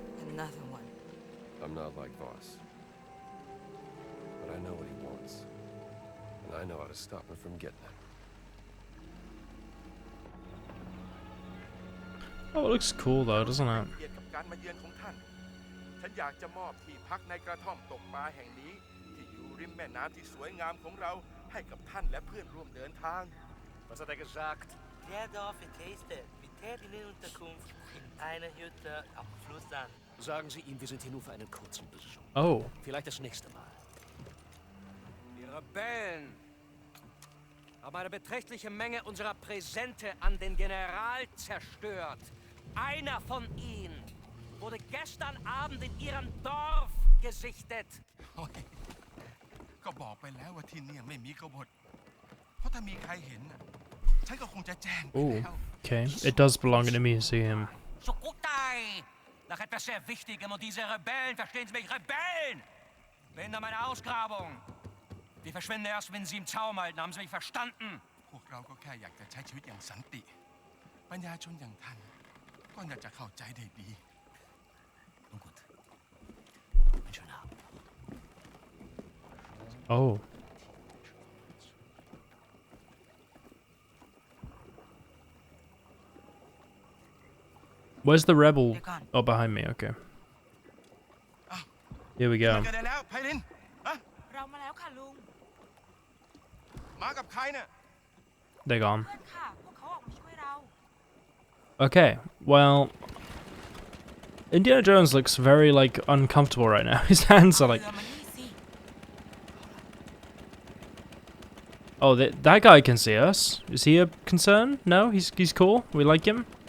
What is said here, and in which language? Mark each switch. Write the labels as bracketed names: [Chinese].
[English] Another one. I'm not like Voss. But I know what he wants. And I know how to stop him from getting it. Oh, it looks cool though, doesn't it? [Thai] เกียรติกับการมาเยือนของท่าน ฉันอยากจะมอบที่พักในกระท่อมตกปลาแห่งนี้ที่อยู่ริมแม่น้ำที่สวยงามของเราให้กับท่านและเพื่อนร่วมเดินทาง [German] Was hat er gesagt? Der Dorf getestet. Mit Unterkunft in einer Hütte am Fluss an. Sagen Sie ihm, wir sind hier nur für einen kurzen Besuch. Oh. Vielleicht das nächste Mal. Die Rebellen haben eine beträchtliche Menge unserer Präsente an den General zerstört. Einer von ihnen wurde gestern Abend in ihrem Dorf gesichtet. [Thai] ก็บอกไปแล้วว่าที่นี่ไม่มีกบฏเพราะถ้ามีใครเห็นน่ะฉันก็คงจะแจ้งไป Oh. แล้ว [English] Okay. It does belong in a museum. Sukutai! [German] Nach etwas sehr Wichtigem und diese Rebellen, verstehen Sie mich, Rebellen! Behindern meine Ausgrabung. Die verschwinden erst, wenn Sie im Zaum halten. Haben Sie mich verstanden? [Thai] พวกเราก็แค่อยากจะใช้ชีวิตอย่างสันติปัญญาชนอย่างท่านก็น่าจะเข้าใจได้ดี [German] Nun gut. Ein schöner Abend. Oh. [English] Where's the rebel? They're gone. Oh, behind me. Okay. Ah. Here we go. [Thai] กันได้แล้วไพลินฮะ เรามาแล้วค่ะลุง มากับใครเนี่ย [English] They're gone. [Thai] เพื่อนค่ะ พวกเขาออกมาช่วยเรา [English] Okay. Well, Indiana Jones looks very like uncomfortable right now. His hands are like. [Thai] เรือมานี่สิ [English] Oh, that guy can see us. Is he a concern? No, he's cool. We like him.